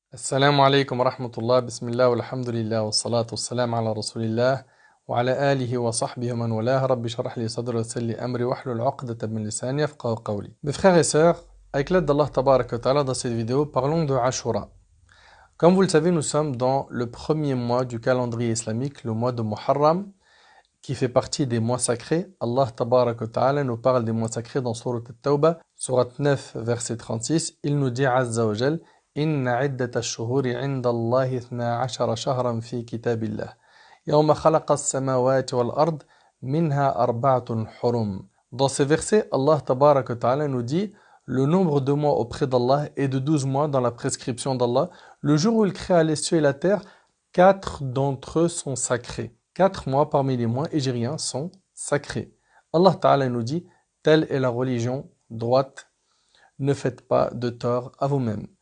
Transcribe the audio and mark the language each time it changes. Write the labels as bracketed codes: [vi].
[ar] السلام عليكم ورحمة الله بسم الله والحمد لله والصلاة والسلام على رسول الله وعلى آله وصحبه ومن والاه رب اشرح لي صدري ويسر لي أمري واحلل عقدة من لساني يفقهوا قولي. [fr] Mes frères et sœurs, avec l'aide d'Allah Tabarak wa Ta'ala dans cette vidéo, parlons de Ashura. Comme vous le savez, nous sommes dans le premier mois du calendrier islamique, le mois de Muharram, qui fait partie des mois sacrés. Allah Tabarak wa Ta'ala nous parle des mois sacrés dans Surat At-Tawbah, Surat 9, verset 36. Il nous dit Azza wa Jal [ar] إن عدة الشهور عند الله 12 شهرا في كتاب الله يوم خلق السماوات والأرض منها أربعة حرم. [fr] Dans ces versets, Allah Tabarak wa Ta'ala nous dit le nombre de mois auprès d'Allah est de 12 mois dans la prescription d'Allah. Le jour où il créa les cieux et la terre, 4 d'entre eux sont sacrés. 4 mois parmi les mois hégériens sont sacrés. Allah Ta'ala nous dit telle est la religion droite, ne faites pas de tort à vous-même.